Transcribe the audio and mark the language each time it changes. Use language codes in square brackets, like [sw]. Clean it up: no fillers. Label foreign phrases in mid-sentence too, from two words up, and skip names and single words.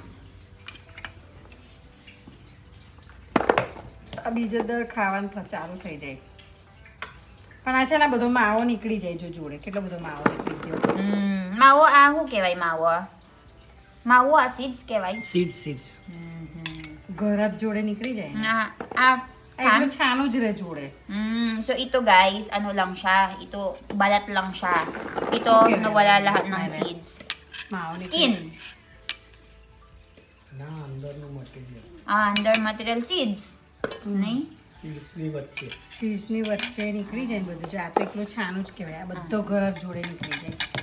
[gu] બીજે દર ખાવાનું ચાલુ થઈ જાય પણ આ છે ને બધો માવો નીકળી જાય જો જોડે કેટલો બધો માવો નીકળી ગયો માવો શું કહેવાય માવો seeds કહેવાય seeds ઘર જ જોડે નીકળી જાય એટલું છાનું જ રહે જોડે [tl] so ito guys ano lang siya ito balat lang siya ito nawala lahat ng [en] seeds skin [gu] ના અંદરનું મટીરીયલ [en] under material seeds નહીં [gu] સીડ્સની વચ્ચે નીકળી જાય બધું જો આ તો એકલું છાનું જ કહેવાય આ બધો ઘર જ જોડે નીકળી જાય